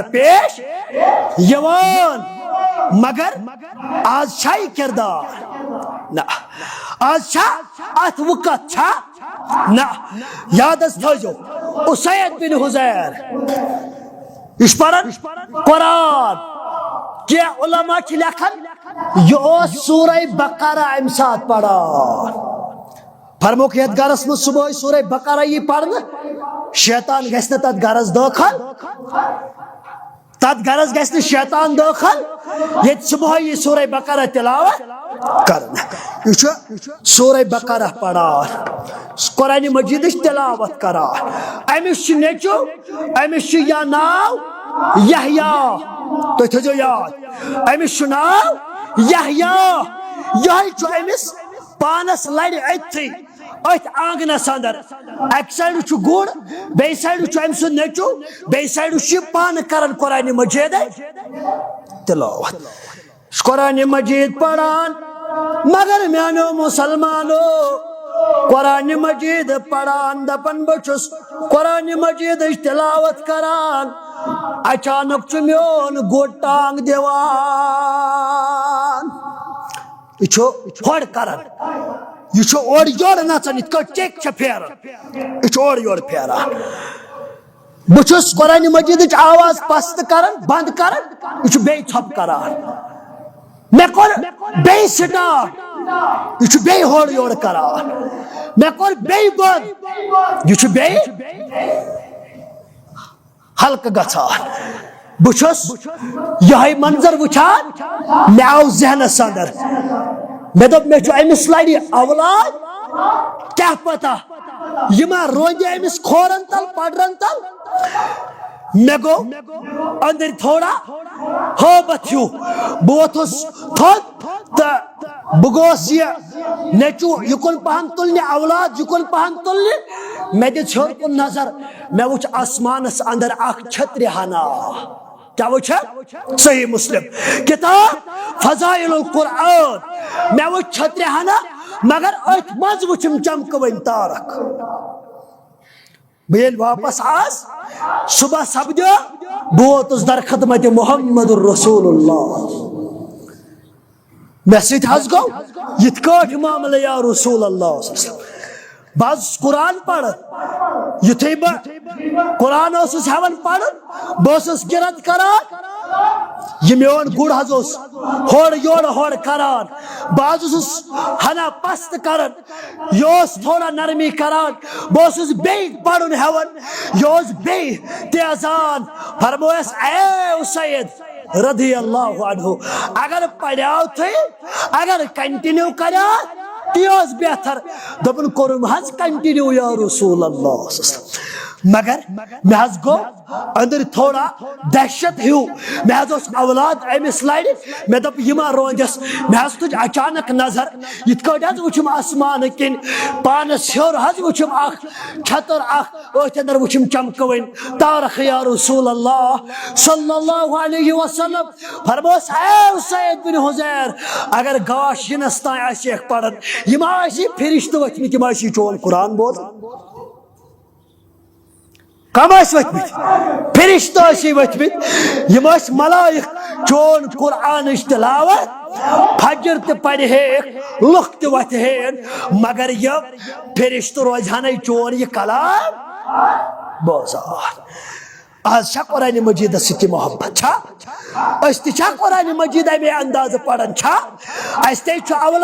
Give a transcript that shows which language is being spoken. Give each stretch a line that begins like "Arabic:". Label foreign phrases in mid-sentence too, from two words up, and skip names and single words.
Kashmiri: پیش یِوان مگر آز چھا یہِ کردار نہ آز چھا اتھ وقت چھا نہ یادس تھٲیزیو اسید بن حذیر یہ پران قرآن کیا علماء چھ لیکھان یہ اوس سورہ بقرہ امہ سات پران فرموک یتھ گرس من صبح سورہ بقرہ یہ پرنہ شیطان گژھِ نہٕ تتھ گرس داخل تتھ گرس گژھِ نہٕ شیطان داخل ییٚتہِ صبح یہ سورہ بقرہ تلاوت کرنا یہ سورہ بقرہ پران قرآن مجید تلاوت کران امس نیچو امس یا ناو یحییٰ تُہۍ تھٲیزیو یاد امس ناو یحییٰ یہ امس پانس لڑِ اتھی ات آنگنس اندر اک سائڈ گر بیٚیہِ سائڈ ام سُنٛد نیچو بیٚیہِ سائڈ پانہٕ کران قرآن مجید تلاوت قرآن مجید پران مگر میانو مسلمانو قرآن مجید پران دپان بچس قرآن مجید تلاوت کران اچانک چھ میون گوٹ ٹانگ دیوان یہ ہور کران یہ اور یور نژان یت کٹ چیک پھیران یہ اور یور پھیران بچس قرآن مجید آواز پست کران بند کران یہ بیٚیہِ ژھۄپ کران مے کور بیٚیہِ سٹارٹ یہ بے ہور یور کران میں کور بے بند یہ بے حلقہ گژھان بچھس یہ منظر وچھان مے آو ذہنس اندر مے دپ مے چھ امس لڑی اولاد کیا پتہ یہ ما روندِ امس کھورن تل پڑرن تل مے گو اندر تھوڑا ہوبت ہیو بہ ووتھس تھوٚد تو بہ گوس یہ نیچو یکن پہن تلنہِ اولاد یکن پہن تلنہِ مے دِژ ہیوٚر کُن نظر مے وچھ آسمانس اندر اکھ چھترِ ہنا کیا وچھ صحیح مسلم کتاب فضائل القرآن مے وچھ چھترِ ہنا مگر اتھ مز وچھم چمکوٕنۍ تارک بہ ییٚلہِ واپس آس صبح سپدیو بہ ووتُس در خدمت
Arabic: محمد الرسول اللہ
Kashmiri: مے سۭتۍ حظ گو یِتھ کٲٹھۍ معاملہٕ
Arabic: یا رسول اللہ صلی اللہ علیہ وسلم
Kashmiri: بہ حظ قرآن پران یُتھُے بہ قرآن اوسُس ہیوان پرُن بہ اوسُس قرت کران یہ میون گُر حظ اوس ہورٕ یورٕ ہورٕ کران بہ حظ اوسُس ہنا پست کران یہ اوس تھوڑا نرمی کران بہ اوسُس بیٚیہِ پرُن ہیوان یہ اوس بیٚیہِ تیزان فرمویس اے اسید
Arabic: رضی اللہ عنہ
Kashmiri: اگر پڑیو تھی اگر کنٹینیو کریا تی اوس بہتر دپن کوٚرُم حظ کنٹینیو
Arabic: یا رسول اللہ صلی اللہ علیہ وسلم
Kashmiri: مگر مے حظ گو اندر تھوڑا دہشت ہیو مے حظ اوس اولاد امس لڑِ مے دپ یہ ما روندس مے حظ تُج اچانک نظر یِتھ کٲٹھۍ حظ وٕچھم آسمان کِنۍ پانس ہیوٚر حظ وٕچھم اکھ چھتر اکھ أتھۍ اندر وٕچھم چمکوٕنۍ تارک
Arabic: یا رسول اللہ صلی اللہ علیہ وسلم
Kashmiri: فرموس اے اسید بن حذیر اگر گاش ینس تام آسیکھ پران یہ ما آسی فرشتہٕ ؤتھمٕتۍ یِم آسی چون قرآن بوزان کم ورتمت فرشتہ ورتمت یم ملائک چون قرآن تلاوت فجر تہ پڑھ لُکھ تہ وتھن مگر یہ فرشتہ روزہانے چون یہ کلام بوزان آج چھا قرآن مجید سۭتۍ محبت چھا أسۍ تہِ چھا قرآن مجید امے انداز پران چھا اَسہِ تے چھُ